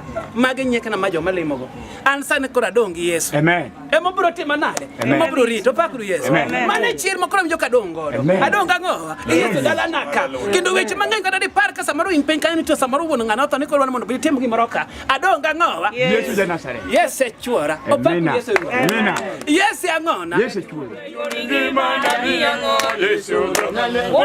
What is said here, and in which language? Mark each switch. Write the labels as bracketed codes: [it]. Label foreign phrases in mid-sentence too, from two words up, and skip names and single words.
[luo] Magi nyeke na majo malimogo. An sane koro adong gi Yesu. Amen. Emo bro timo nade? Emo bro rito pakru Yesu. Mane chier mokoro mjo kadong godo. Adong ang'owa. Yesu dala na ka. Kendo weche mang'eny kata di par ka samaro in pen kanyo to samaro wuon ng'ano to ni koro mondo bi tim gimoro ka. Adong ang'owa. Yesu de Nazareth. Yesu chwora. Opakru Yesu. Amen. Yesu ang'ona. Yesu chwora. Yesu